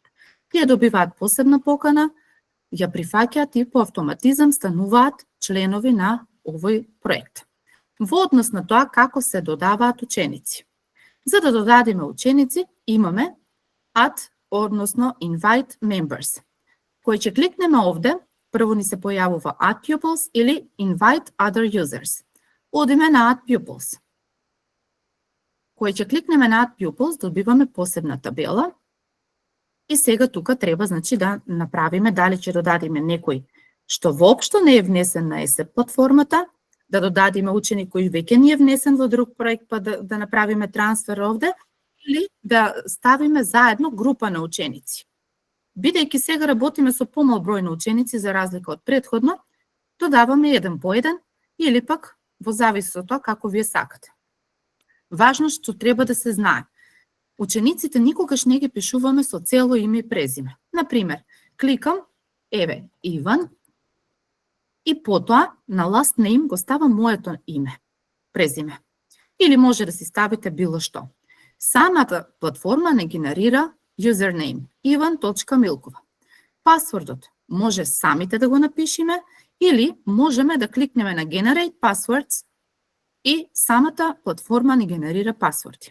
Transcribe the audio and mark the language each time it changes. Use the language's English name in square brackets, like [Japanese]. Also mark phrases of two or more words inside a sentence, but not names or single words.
[Macedonian] Тие добиваат посебна покана, ја прифаќаат и по автоматизам стануваат членови на овој проект. Во однос на тоа како се додаваат ученици. За да додадеме ученици, имаме add, односно [English] invite members. [Macedonian] Кој ќе кликнеме овде, прво ни се појавува [English] add pupils [Macedonian] или [English] invite other users. [Macedonian] Одиме на [English] add pupils. [Macedonian] Кој ќе кликнеме на [English] add pupils, [Macedonian] добиваме посебна табела. И сега тука треба, значи, да направиме дали ќе додадеме некој што воопшто не е внесен на ESEP платформата, да додадеме ученик кој веќе не е внесен во друг проект, па да направиме трансфер овде, или да ставиме заедно група на ученици. Бидејќи сега работиме со помал број на ученици за разлика од претходно, додаваме еден по еден или пак во зависи од тоа како вие сакате. Важно што треба да се знае. Учениците никогаш не ги пишуваме со цело име и презиме. Например, кликам, еве, Иван, и потоа на [English] last name [Macedonian] го ставам моето име, презиме. Или може да си ставите било што. Самата платформа не генерира username, ivan.milkova. Пасвордот може самите да го напишеме или можеме да кликнеме на [English] Generate Passwords [Macedonian] и самата платформа ни генерира пасворди.